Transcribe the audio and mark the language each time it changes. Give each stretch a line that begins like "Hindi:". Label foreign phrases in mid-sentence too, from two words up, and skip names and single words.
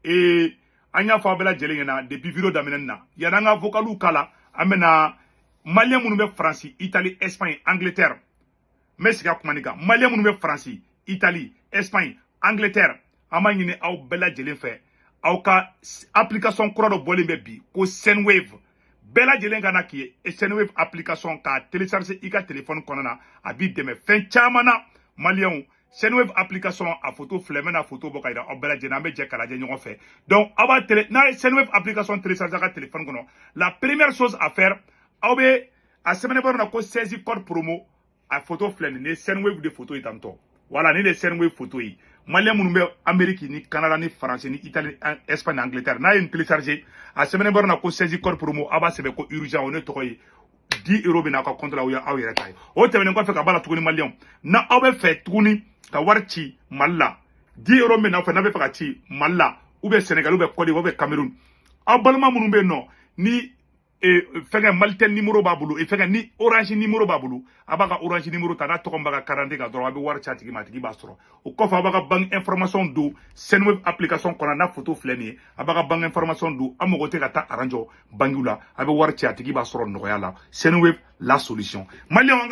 Bambara: an y'a fɔ aw bɛɛ lajɛlen ɲɛna depuis video daminɛ na yanni an ka vocal kala an bɛna maliyɛn minnu bɛ Faransi Italie Espagne Angleterre n bɛ segin a kuma nin kan maliyɛn minnu bɛ Faransi Italie Espagne Angleterre an b'a ɲini aw bɛɛ lajɛlen fɛ aw ka application kura dɔ bɔlen bɛ bi ko Sendwave bɛɛ lajɛlen ka na k'i ye Sendwave application k'a télécharger i ka téléphone kɔnɔ na a b'i dɛmɛ fɛn caman na maliyɛnw Sendwave application a photo filɛ n bɛna photo bɔ ka yira aw bɛɛ lajɛlen an bɛ jɛ ka lajɛ ɲɔgɔn fɛ donc aw b'a n'a ye Sendwave application télécharger a ka téléphone kɔnɔ
French: la première chose à faire
Bambara: aw bɛ a sɛbɛnnen na ko 16
French: code promo
Bambara: a photo filɛ nin ye Sendwave de photo ye tantɔ voilà ni de Sendwave photo ye maliyɛn minnu bɛ Amérique ni Canada ni France ni Italie Espagne Angleterre n'a ye nin télécharger a sɛbɛnnen na ko 16
French: code promo
Bambara: a b'a sɛbɛn ko urgent o ne tɔgɔ ye 10 € bɛ na aw ka compte la o ye aw yɛrɛ ta ye o tɛmɛnen kɔfɛ ka b'a la tuguni maliyɛnw na aw bɛ fɛ tuguni ka wari ci Mali la 10 € bɛ n'aw fɛ n'a bɛ fɛ ka ci Mali la
French: ou bien
Bambara: Sénégal
French: ou bien
Bambara: Côte d'Ivoire
French: ou bien
Bambara: Cameroun aw balima minnu bɛ yen nɔ ni fɛnkɛ Malitel numéro b'a bolo fɛnkɛ ni Orange numéro b'a bolo a b'a ka Orange numéro ta n'a tɔgɔ b'a ka carte kan dɔrɔn a bɛ wari ci a tigi ma a tigi b'a sɔrɔ o kɔfɛ a b'a ka
French: banque information
Bambara: don Sendwave application kɔnɔ n'a photo filɛ nin ye a b'a ka
French: banque information
Bambara: don a mago tɛ ka taa aranjɔ banque la a bɛ wari ci a tigi b'a sɔrɔ nɔgɔya la Sendwave la solution maliyɛnw an ka